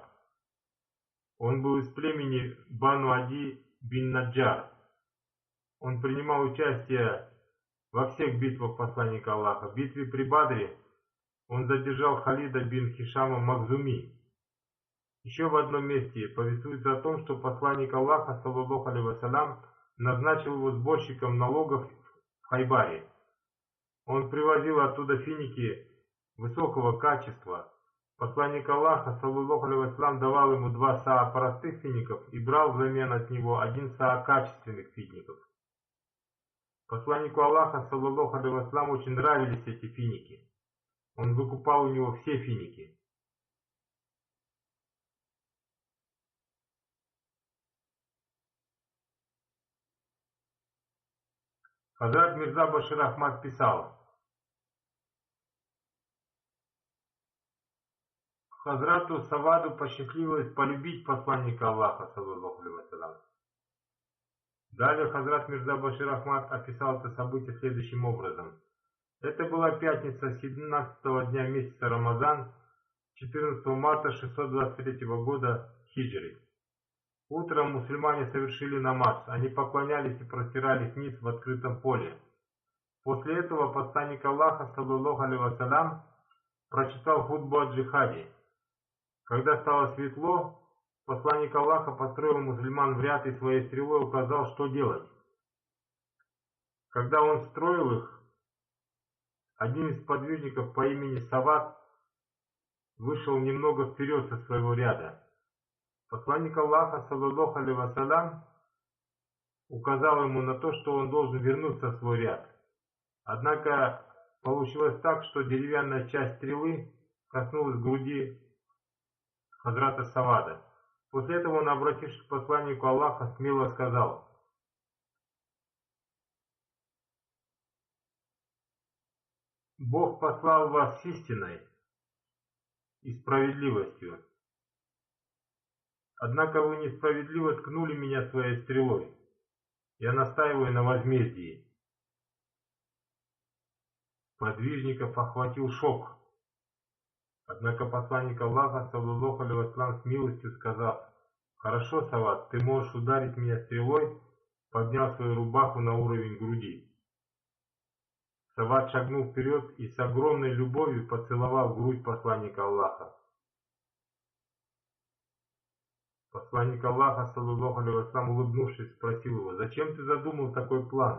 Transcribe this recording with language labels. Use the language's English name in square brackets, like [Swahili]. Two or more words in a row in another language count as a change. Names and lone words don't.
[Russian] Он был из племени Бану Ади бин Наджар. Он принимал участие во всех битвах посланника Аллаха. В битве при Бадре он задержал Халида бин Хишама Махзуми. Еще в одном месте повествуется о том, что посланник Аллаха, [Arabic] صلى الله عليه وسلم, [Russian] назначил его сборщиком налогов в Хайбаре. Он привозил оттуда финики высокого качества. Посланник Аллаха, [Arabic] صلى الله عليه وسلم, [Russian] давал ему 2 саа простых фиников и брал взамен от него 1 саа качественных фиников. Посланнику Аллаха, [Arabic] صلى الله عليه وسلم, [Russian] очень нравились эти финики. Он выкупал у него все финики. Хазрат Мирза Башир Ахмад писал: Хазрату Саваду посчастливилось полюбить посланника Аллаха, [Arabic] صلى الله عليه وسلم. [Russian] Далее Хазрат Мирза Башир Ахмад описал это событие следующим образом. Это была пятница 17-го дня месяца Рамазан, 14 марта 623 года хиджри. Утром мусульмане совершили намаз, они поклонялись и простирались вниз в открытом поле. После этого посланник Аллаха, [Arabic] صلى الله عليه وسلم, [Russian] прочитал хутбу о джихаде. Когда стало светло, посланник Аллаха построил мусульман в ряд и своей стрелой указал, что делать. Когда он строил их, один из подвижников по имени Савад вышел немного вперед со своего ряда. Посланник Аллаха, [Arabic] صلى الله عليه وسلم, [Russian] указал ему на то, что он должен вернуться в свой ряд. Однако получилось так, что деревянная часть стрелы коснулась груди Хазрата Савада. После этого он, обратившись к посланнику Аллаха, смело сказал: «Бог послал вас с истиной и справедливостью. Однако вы несправедливо ткнули меня своей стрелой. Я настаиваю на возмездии». Подвижников охватил шок. Однако посланник Аллаха, [Arabic] صلى الله عليه وسلم, [Russian] с милостью сказал: «Хорошо, Савад, ты можешь ударить меня стрелой», поднял свою рубаху на уровень груди. Савад шагнул вперед и с огромной любовью поцеловал грудь посланника Аллаха. Посланник Аллаха, [Arabic] صلى الله عليه وسلم, [Russian] улыбнувшись, спросил его: «Зачем ты задумал такой план?»